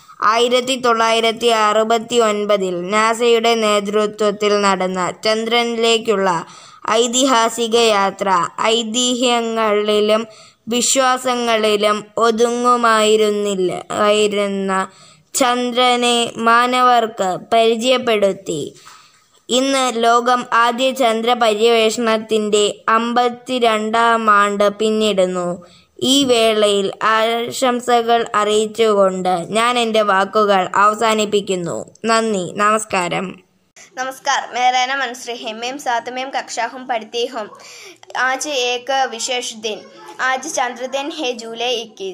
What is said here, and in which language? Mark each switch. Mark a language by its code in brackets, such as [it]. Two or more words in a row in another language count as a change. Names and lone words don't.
[ml] 1969 നാസയുടെ നേതൃത്വത്തിൽ നടന്ന ചന്ദ്രനിലേക്കുള്ള ഐതിഹാസിക യാത്ര ഐതിഹ്യങ്ങളിലും വിശ്വാസങ്ങളിലും ഒതുങ്ങുമായിരുന്ന ചന്ദ്രനെ മാനവർക്ക് പരിചയപ്പെടുത്തി. ഇന്ന് ലോകം ആദ്യ ചന്ദ്ര പര്യവേഷണത്തിൻ്റെ 52ാം ആണ്ട് പിന്നിടുന്നു. ഈ വേളയിൽ ആശംസകൾ അറിയിച്ചുകൊണ്ട് ഞാൻ എൻ്റെ വാക്കുകൾ അവസാനിപ്പിക്കുന്നു. നന്ദി, നമസ്കാരം. [hi] नमस्कार, मेरा नाम अनुश्री है. मैं 7वीं कक्षा में पढ़ती हूँ. आज एक विशेष दिन, आज चंद्र दिन है, जुलाई 21.